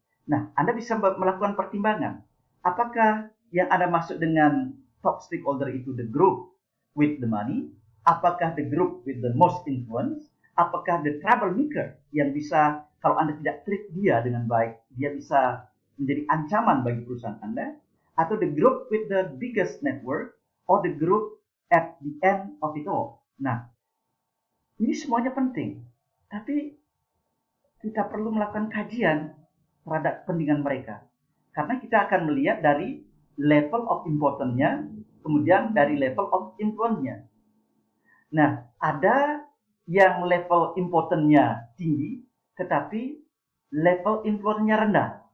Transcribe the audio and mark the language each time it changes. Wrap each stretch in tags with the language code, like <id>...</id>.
<id>Nah, Anda bisa melakukan pertimbangan. Apakah yang Anda maksud dengan top stakeholder itu</id> <en>the group with the money?</en> <id>Apakah</id> <en>the group with the most influence?</en> <id>Apakah the troublemaker yang bisa, kalau Anda tidak treat dia dengan baik, dia bisa menjadi ancaman bagi perusahaan Anda? Atau</id> <en>the group with the biggest network? Or the group at the end of it all?</en> <id>Nah, ini semuanya penting. Tapi kita perlu melakukan kajian terhadap kepentingan mereka. Karena kita akan melihat dari level of importance-nya, kemudian dari level of influence-nya. Nah, ada yang level importance-nya tinggi, tetapi level influence-nya rendah.</id>